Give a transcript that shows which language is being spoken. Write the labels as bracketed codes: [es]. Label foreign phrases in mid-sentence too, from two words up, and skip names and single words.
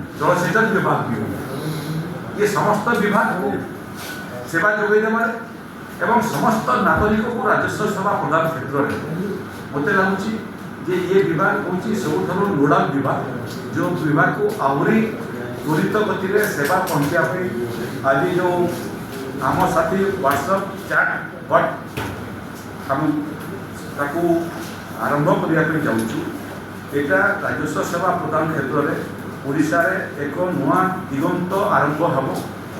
[or] ଜଳସେଚନ ବିଭାଗ ବି ହଉ ଏ ସମସ୍ତ ବିଭାଗକୁ ସେବା ଯୋଗାଇ ଦେବାରେ ଏବଂ ସମସ୍ତ ନାଗରିକଙ୍କୁ ରାଜସ୍ୱ ସେବା ପ୍ରଦାନ କ୍ଷେତ୍ରରେ ମୋତେ ଲାଗୁଛି ଯେ ଏ ବିଭାଗ ହେଉଛି ସବୁଠାରୁ ନୋଡାଲ ବିଭାଗ, ଯେଉଁ ବିଭାଗକୁ ଆହୁରି ତ୍ୱରିତ ଗତିରେ ସେବା ପହଞ୍ଚିବା ପାଇଁ ଆଜି ଯେଉଁ ଆମ ସାଥୀ ହ୍ୱାଟ୍ସଆପ୍ ଚାଟ୍ ବଟ୍ ଆମେ ତାକୁ ଆରମ୍ଭ କରିବା ପାଇଁ ଯାଉଛୁ। ଏଟା ରାଜସ୍ୱ ସେବା ପ୍ରଦାନ କ୍ଷେତ୍ରରେ ଓଡ଼ିଶାର ଏକ ନୂଆ ଦିଗନ୍ତ ଆରମ୍ଭ ହବ।